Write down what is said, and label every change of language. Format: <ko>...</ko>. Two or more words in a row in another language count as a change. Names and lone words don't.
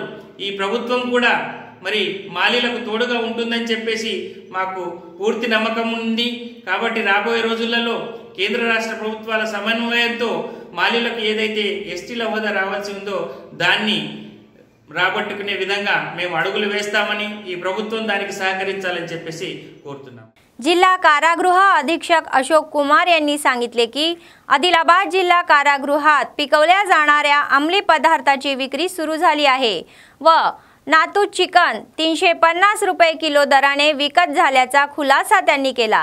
<te>ఈ ప్రభుత్వం కూడా మరి మాలీలకు తోడుగా ఉంటుందని చెప్పేసి మాకు పూర్తి నమ్మకం ఉంది. కాబట్టి రాబోయే రోజులలో కేంద్ర రాష్ట్ర ప్రభుత్వాల సమన్వయంతో మాలీలకు ఏదైతే ఎస్టీల హోదా రావాల్సి ఉందో దాన్ని రాబట్టుకునే విధంగా మేము अडुगुलु వేస్తామని ఈ ప్రభుత్వం దానికి సహకరించాలని చెప్పేసి కోరుతున్నాం.</te> <mr>जिल्हा कारागृह अधीक्षक अशोक कुमार यांनी सांगितले की आदिलाबाद जिल्हा कारागृहात पिकवल्या जाणाऱ्या अंमली पदार्थाची विक्री सुरू झाली आहे व नातू चिकन 350 रुपये किलो दराने विकत झाल्याचा खुलासा त्यांनी केला.</mr>